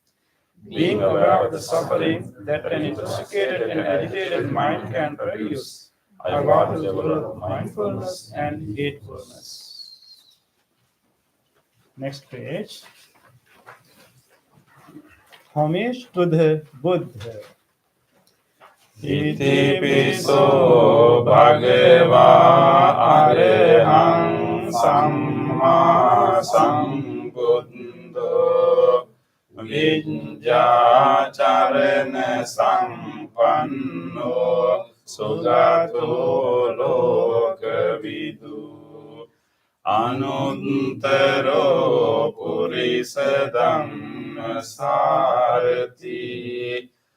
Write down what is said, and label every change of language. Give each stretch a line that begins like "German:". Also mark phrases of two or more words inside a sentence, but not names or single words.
English: Being aware of the suffering that an intoxicated and agitated mind can produce, I vow to develop mindfulness and heedfulness. Next page. Homage to the Buddha.
Pali: Itipiso bhagava arahang samma sambuddho vijjacharana sampanno sugato lokavidu anuttaro purisa dhamma sarati